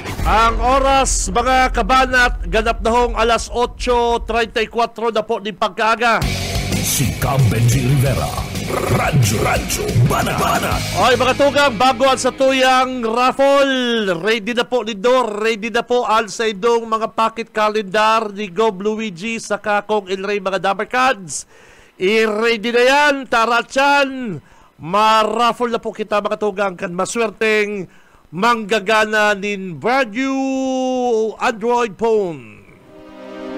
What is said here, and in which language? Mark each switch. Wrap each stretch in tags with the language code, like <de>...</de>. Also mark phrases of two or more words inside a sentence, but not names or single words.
<bik>Ang oras, mga kabanat, ganap na hong alas 8:34 na po ng pagkaaga. Si Benji Rivera. Radyo Banat. Okay mga tugang, bago ang sa tuyang raffle, ready na po ni Dor, ready na po ang sa idong mga pocket calendar ni Gob Luigi sa Kakong El Rey mga Dabber Cards. I-ready na yan, taratsan. Ma-raffle na po kita mga tugang kan maswerteng manggagana nin brand new Android phone.</bik>